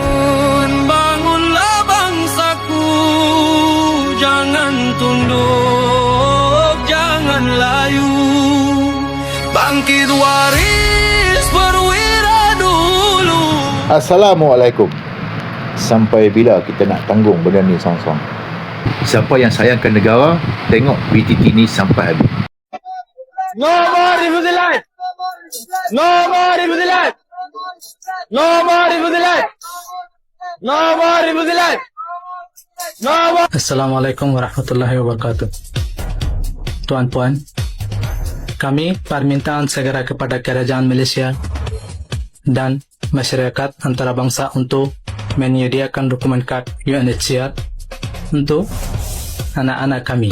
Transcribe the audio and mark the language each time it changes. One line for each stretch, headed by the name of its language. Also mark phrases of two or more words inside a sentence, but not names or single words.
Malay: Bangunlah bangsaku, jangan tunduk, jangan layu. Bangkit waris perwira dulu. Assalamualaikum. Sampai bila kita nak tanggung benda ni seorang-seorang? Siapa yang sayangkan negara, tengok PTT ni sampai habis.
English: No more Rifuzilat! No more Rifuzilat! No more Rifuzilat! No more Rifuzilat! No more.
Arabic: السلام عليكم ورحمة الله وبركاته.
Malay: Tuan-puan, kami permintaan segera kepada kerajaan Malaysia dan masyarakat antarabangsa untuk menyediakan dokumen kad UNHCR untuk anak-anak kami.